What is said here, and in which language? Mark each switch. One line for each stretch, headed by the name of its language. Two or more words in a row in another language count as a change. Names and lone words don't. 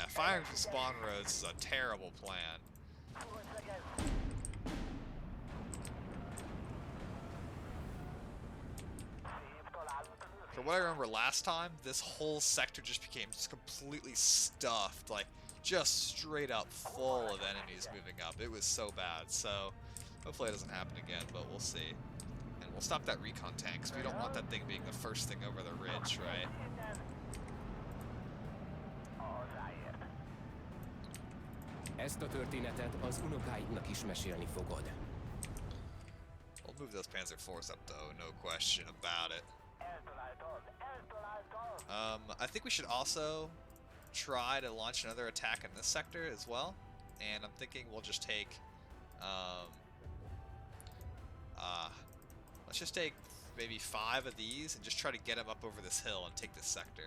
English: Firing from spawn roads is a terrible plan. For what I remember last time, this whole sector just became just completely stuffed, like just straight up full of enemies moving up. It was so bad, so hopefully it doesn't happen again, but we'll see. And we'll stop that recon tank, because we don't want that thing being the first thing over the ridge, right?
Hungarian: Ezt a történetet az unokáidnak is mesélni fogod.
English: We'll move those Panzer IVs up though, no question about it. I think we should also try to launch another attack in this sector as well. And I'm thinking we'll just take, let's just take maybe 5 of these and just try to get them up over this hill and take this sector.